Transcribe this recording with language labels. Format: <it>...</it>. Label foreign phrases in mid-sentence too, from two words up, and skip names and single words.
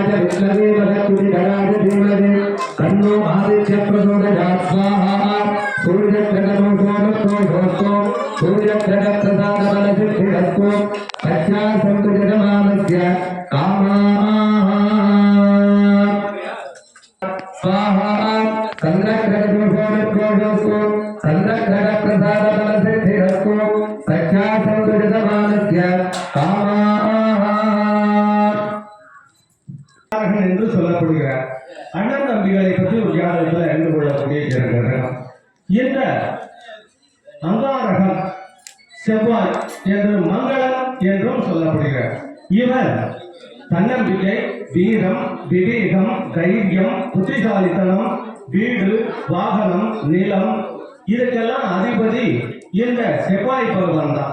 <sa>विद्महे वरदविघ्नाय धीमहि तन्नो आदित्य प्रचोदयात् स्वाहा सूर्यग्रहणोऽस्तु सूर्यग्रहप्रसादबलसिद्धिरस्तु पश्चासन्तु जगमानस्य कामाः स्वाहा चन्द्रग्रहदोषोऽस्तु चन्द्रग्रहप्रसादबलसिद्धिरस्तु पश्चासन्तु जगमानस्य कामाः</sa> <ta>என்று சொல்லப்படுகிறார். அண்ணன் தம்பிகளை பற்றி ஒரு ஜாதகத்தில் அறிந்து கொள்ளக்கூடிய கிரகம் இந்த அங்காரகம் செவ்வாய் என்றும் மங்களம் என்றும் சொல்லப்படுகிறார். இவர் தன்னம்பிக்கை, வீரம், விவேகம், தைரியம், புத்திசாலித்தனம், வீடு, வாகனம், நிலம் இதுக்கெல்லாம் அதிபதி இந்த செவ்வாய் பகவான் தான்.</ta>